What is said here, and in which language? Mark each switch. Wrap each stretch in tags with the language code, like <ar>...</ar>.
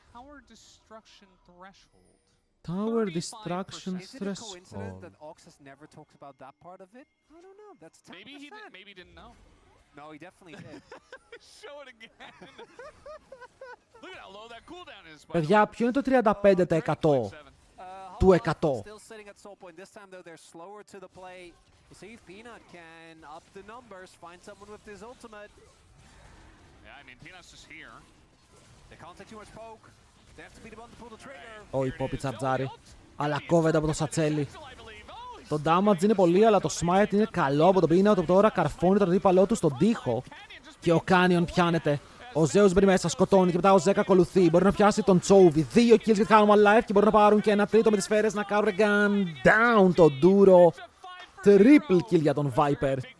<en>Tower destruction threshold. Tower destruction Is it a coincidence threshold. that Ox has never talked about that part of it? I don't know. That's 10%. Maybe he didn't know. No, he definitely did. Show it again. Look at how low that cooldown is.</en> <el>Παιδιά, ποιο είναι το 35% του 100?</el> <en>Still sitting at soul point. This time though they're slower to the play. We'll see if Peanut can up the numbers, find someone with his ultimate. Yeah, I mean Peanut's just here. They can't take too much poke. They have to beat him on to pull the trigger.</en> <el>Ο Poppy τσαρτζάρι. Αλλά κόβεται από το σατσέλι. Το damage είναι πολύ, αλλά το smite είναι καλό από τον Peanut, που τώρα καρφώνει τον αντίπαλό του στον τοίχο. Και ο Canyon πιάνεται. Ο Zeus μπαίνει μέσα, σκοτώνει και μετά ο Zek ακολουθεί. Μπορεί να πιάσει τον Chovy. 2 kills για τη Hanwha Life και μπορούν να πάρουν και ένα τρίτο με τις σφαίρες να κάνουν gun down το Duro. Triple kill για τον Viper.</el>